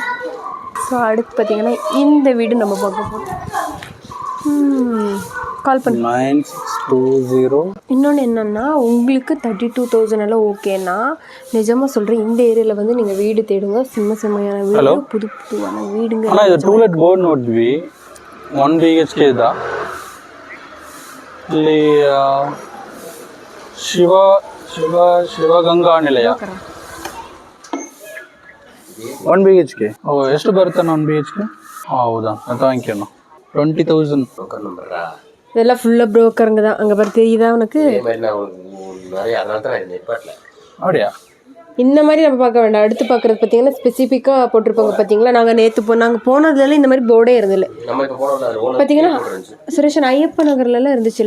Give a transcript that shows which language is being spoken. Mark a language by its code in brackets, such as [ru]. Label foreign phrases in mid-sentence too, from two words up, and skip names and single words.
[ta] ஸோ அடுத்து பார்த்தீங்கன்னா இந்த வீடு நம்ம பார்க்க போகிறோம். கால் பண்ணி 9620. இன்னொன்று என்னென்னா உங்களுக்கு 32,000 எல்லாம் ஓகேன்னா நிஜமாக சொல்கிறேன் இந்த ஏரியாவில் வந்து நீங்கள் வீடு தேடுங்க. செம்மையான வீடு புதுவான வீடுங்க. ஆனால் இது டூலெட் போர்டு [kn] ನೋಡ್ವಿ 1 BHK ಇದಾ ಇಲ್ಲಿ ಶಿವಗಂಗಾ ನಿಲಯ 1 BHK. ಎಷ್ಟು ಬರುತ್ತೆ 1 BHK? ಹೌದಾ [en] thank you. [kn] 20,000. [ta] இதெல்லாம் ஃபுல்லாக ப்ரோக்கருங்க தான். அங்கே பாரு தெரியுதா உனக்கு? அப்படியா? இந்த மாதிரி நம்ம பார்க்க வேண்டாம். அடுத்து பார்க்குறது பார்த்தீங்கன்னா ஸ்பெசிஃபிக்காக போட்டிருப்பாங்க. பார்த்தீங்களா நாங்கள் நேற்று நாங்கள் போனதுல இந்த மாதிரி போர்டே இருந்தில்ல. பார்த்தீங்கன்னா சுரேஷன் ஐயப்ப நகர்லாம் இருந்துச்சுல்ல.